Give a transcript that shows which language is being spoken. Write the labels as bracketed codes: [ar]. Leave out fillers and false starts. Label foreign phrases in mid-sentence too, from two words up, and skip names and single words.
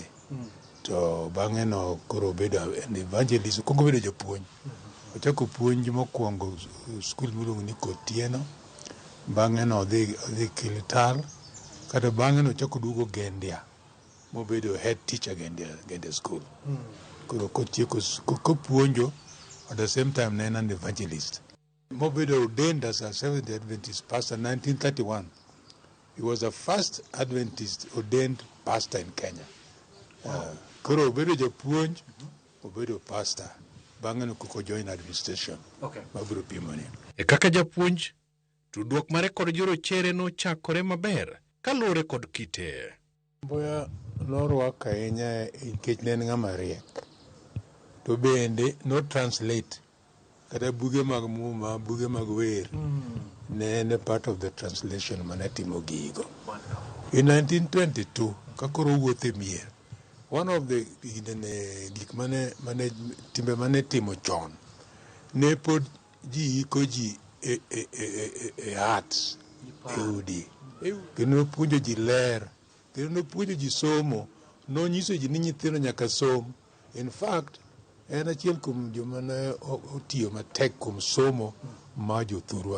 [luo] To bang'e no koro bedo an evangelist, kongo bedo japuonj. Ochako puonj mokwongo skul miluongo ni Kotieno. Bang'e no odhi Kilital. Kata bang'e no ochako duogo Gendia. Mobedo [en] head teacher [luo] Gendia school. Koro kotieko kopuonjo [en] at the same time [luo] ne an evangelist. Mobedo [en] ordained as a Seventh-day Adventist pastor [luo] 1931. [en] He was the first Adventist ordained pastor in Kenya. [luo] Koro obedo japuonj, obedo pastor. Bang'e no kuko [en] join administration. Okay. [luo] Mabiro pimoni. E kaka japuonj, tudruok mare kod jorochere nochakore maber kaluwore kod kite. Mboya norwak ahinya nikech ne en ng'ama riek. To bende no translate kata buge mag muma, buge mag wer. Ne en [en] part of the translation [luo] mane timo gigo. In 1922, kakoro wuothe mier. [en] One of the [luo] gik timbe mane timo chon. Ne pod ji iko ji e arts, e udi. Kendo puonjo ji ler. Kendo puonjo ji somo. Nonyiso ji ni nyithindo nyaka som. [en] In fact, [luo] en achiel kuom joma ne otiyo matek kuom somo ma jothurwa.